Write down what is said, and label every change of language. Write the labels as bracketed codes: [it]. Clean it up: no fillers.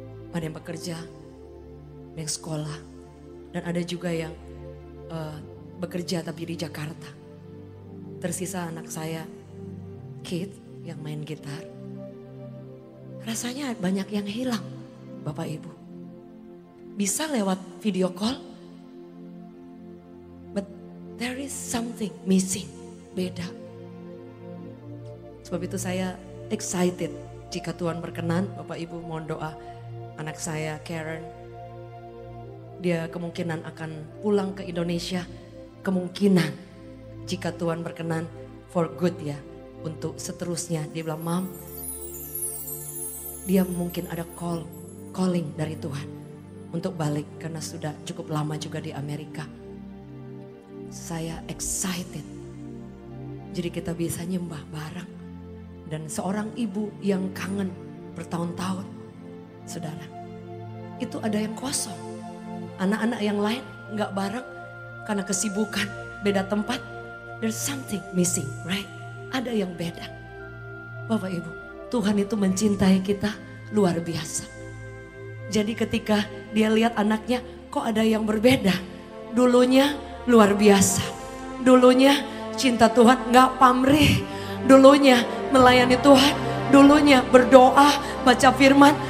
[id] Ada yang bekerja, ada yang sekolah. Dan ada juga yang bekerja tapi di Jakarta. Tersisa anak saya, Kate, yang main gitar. Rasanya banyak yang hilang, Bapak Ibu. Bisa lewat video call, [en] but there is something missing, [id] beda. Sebab itu saya excited jika Tuhan berkenan. Bapak Ibu mohon doa anak saya Karen. Dia kemungkinan akan pulang ke Indonesia. Kemungkinan jika Tuhan berkenan [en] for good [id] ya. Untuk seterusnya dia bilang, Mam, dia mungkin ada calling dari Tuhan untuk balik karena sudah cukup lama juga di Amerika. Saya excited. Jadi kita bisa nyembah bareng. Dan seorang ibu yang kangen bertahun-tahun, saudara, itu ada yang kosong. Anak-anak yang lain gak bareng karena kesibukan, beda tempat. [en] There's something missing, right? [id] Ada yang beda. Bapak Ibu, Tuhan itu mencintai kita luar biasa. Jadi ketika dia lihat anaknya, kok ada yang berbeda. Dulunya luar biasa. Dulunya cinta Tuhan gak pamrih. Dulunya melayani Tuhan. Dulunya berdoa, baca firman.